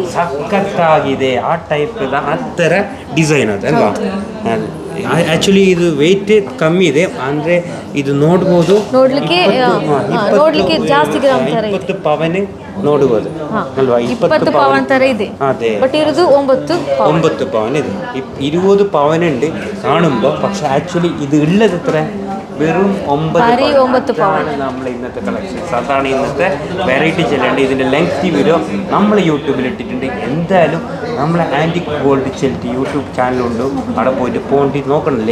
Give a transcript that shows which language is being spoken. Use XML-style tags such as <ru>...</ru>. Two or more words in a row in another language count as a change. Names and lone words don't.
<kn>ಸಖತ್ತಾಗಿದೆ, ಆ ಟೈಪ್ ಆ ಥರ ಡಿಸೈನ್ ಅದಲ್ವಾ? ಆ್ಯಕ್ಚುಲಿ ಇದು ವೆಯ್ಟ್ ಕಮ್ಮಿ ಇದೆ, ಅಂದರೆ ಇದು ನೋಡ್ಬೋದು, ನೋಡ್ಲಿಕ್ಕೆ ಜಾಸ್ತಿ ಗ್ರಾಮ್ ಥರ ಇದೆ. 20 ಪವನ್ ನೋಡ್ಬೋದು ಅಲ್ವಾ? 20 ಪವನ್ ಥರ ಇದೆ.</kn> <ml>അതെ,</ml> <kn>ಬಟ್ ಇರೋದು 9 ಪವನ್.</kn> <ml>9 പവൻ ഇത്. 20 പവനുണ്ട് കാണുമ്പോൾ, പക്ഷെ ആക്ച്വലി ഇത് ഉള്ളത് എത്ര? വെറും 9 പവൻ. നമ്മൾ ഇന്നത്തെ കളക്ഷൻസ് അതാണ്, ഇന്നത്തെ വെറൈറ്റി ചെല്ലേണ്ടത്. ഇതിൻ്റെ</ml> <en>lengthy video</en> <ml>നമ്മൾ യൂട്യൂബിൽ ഇട്ടിട്ടുണ്ട്. എന്തായാലും നമ്മളെ ആൻറ്റിക് ഗോൾഡ് ചെല്ലിട്ട് യൂട്യൂബ് ചാനലുണ്ട്, അവിടെ പോയിട്ട് പോണ്ടി നോക്കണല്ലേ?</ml>